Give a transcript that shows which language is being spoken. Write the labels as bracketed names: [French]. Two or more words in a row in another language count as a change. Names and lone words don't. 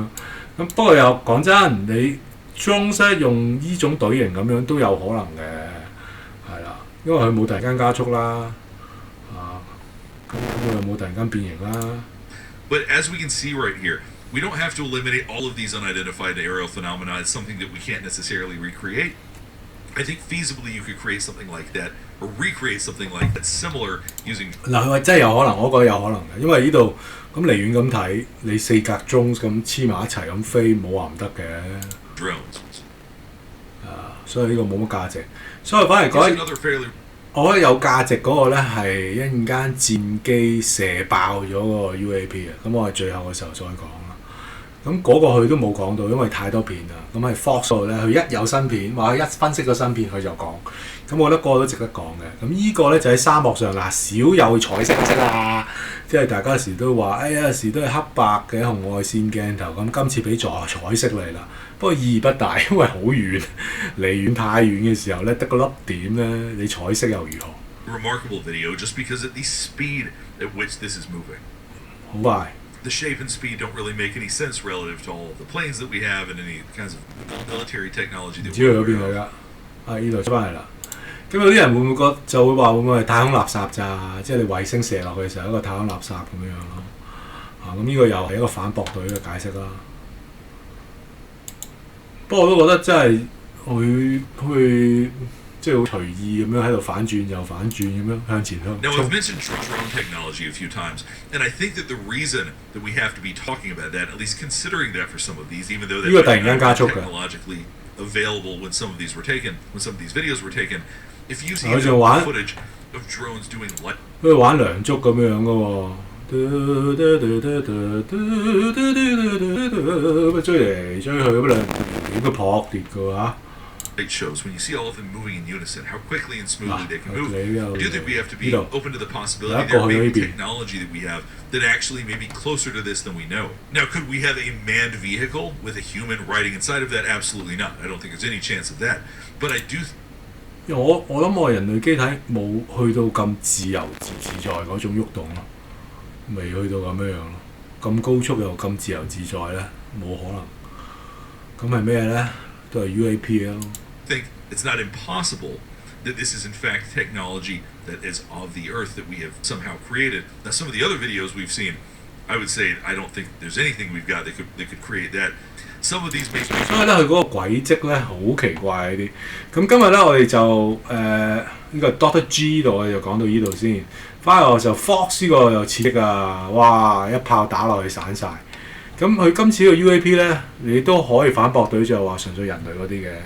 [Cantonese] 咁不過又講真，你 drones 用呢種隊形咁樣都有可能嘅，係啦，因為佢冇突然間加速啦，咁佢又冇突然間變形啦。 [English] But as we can see right here, we don't have to eliminate all of these unidentified aerial phenomena. It's something that we can't necessarily recreate. I think feasibly you could create something like that or recreate something like that similar using [Cantonese] 嗱，佢話真係有可能，我覺得有可能嘅，因為呢度咁離遠咁睇，你四格 drones 咁黐埋一齊咁飛，冇話唔得嘅。 [English] drones. [Cantonese] 所以呢個冇乜價值，所以反而 [English] Here's [Cantonese] 講。 [English] another fairly [Cantonese] 我覺得有價值嗰個咧係一陣間戰機射爆咗個 UAP 啊！咁我係最後嘅時候再講啦。咁嗰個佢都冇講到，因為太多片啦。咁係 Fox 度咧，佢一有新片或者一分析個新片，佢就講。咁我覺得個個都值得講嘅。咁呢個咧就喺沙漠上嗱，少有彩色啦，即係大家有時都話，哎呀，有時都係黑白嘅紅外線鏡頭。咁今次俾咗彩色嚟啦。不過意義不大，因為好遠，離遠太遠嘅時候咧，得個粒點咧，你彩色又如何？ [English] remarkable video just because of the speed at which this is moving. [Cantonese] 好快。 [English] The shape and speed don't really make any sense relative to all of the planes that we have and any kinds of military technology [Cantonese] 唔 [English] that [Cantonese] 知佢 [English] we're [Cantonese] 嗰邊 [English] aware [Cantonese] 去 [English] of. [Cantonese] 啦，呢度出翻嚟啦。咁有啲人會唔會就會話會唔會係太空垃圾咋？即係你衛星射落去嘅時候一個太空垃圾咁樣咯。咁呢個又係一個反駁隊嘅解釋啦。不過我都覺得真係佢即係好隨意咁樣喺度反轉又反轉咁樣向前向 [English] Now, [Cantonese] 衝 [English] I've。mentioned drone technology a few times, and I think that the reason that we have to be talking about that, at least considering that for some of these, even though they [Cantonese] 呢個突 [English] might [Cantonese] 然間 [English] not [Cantonese] 加 [English] be [Cantonese] 速嘅， [English] technologically available when some of these were taken, when some of these videos were taken, if you see [Cantonese] 好似玩 [English] footage of drones doing light [Cantonese] 好似玩梁祝咁樣嘅喎。追嚟追去咁兩點都撲跌嘅喎嚇。 [English] shows, when you see all of them moving in unison, how quickly and smoothly they can move, okay, I do think we have to be [Cantonese] 呢度 [English] open to the possibility That's there all may be maybe. technology that we have that actually may be closer to this than we know. Now, could we have a manned vehicle with a human riding inside of that? Absolutely not. I don't think there's any chance of that. But I do [Cantonese] 因為我諗我人類機體冇去到咁自由自在嗰種喐動咯，未去到咁樣咯，咁高速又咁自由自在咧，冇可能。咁係咩咧？都係 UAP 咯。 [English] think it's not impossible that this is in fact technology that is of the earth that we have somehow created. Now, some of the other videos we've seen, I would say I don't think there's anything we've got that could create that. Some of these may [Cantonese] 所以咧，佢嗰個軌跡咧好奇怪呢啲。咁今日咧，我哋就呢個 Doctor G 度我哋就講到呢度先。翻嚟就 Fox 呢個又刺激啊！哇，一炮打落去散晒。咁佢今次個 UAP 咧，你都可以反駁到就話純粹人類嗰啲嘅。